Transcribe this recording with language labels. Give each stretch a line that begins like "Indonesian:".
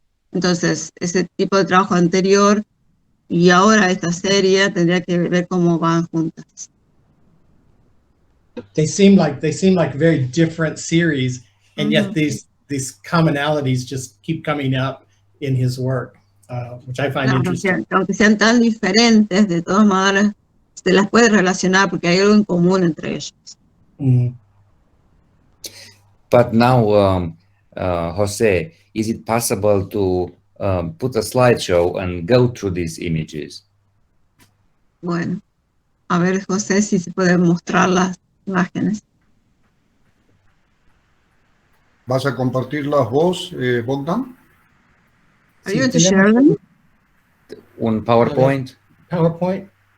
Spanish: Entonces, ese tipo de trabajo anterior y ahora esta serie tendría que ver cómo van juntas.
English: They seem like very different series, and yet Mhm. these commonalities just keep coming up in his work, which I find
Spanish: Claro,
English: interesting.
Spanish: aunque sean tan diferentes, de todas maneras se las puede relacionar porque hay algo en común entre ellos. Mhm.
English: But now, Jose, is it possible to put a slideshow and go through these images?
Spanish: Bueno, a ver, José, si se pueden mostrar las imágenes. ¿Vas a compartirlas vos, Bogdan?
English: Are you
Spanish: Sí,
English: going to share them?
Spanish: Un PowerPoint? PowerPoint.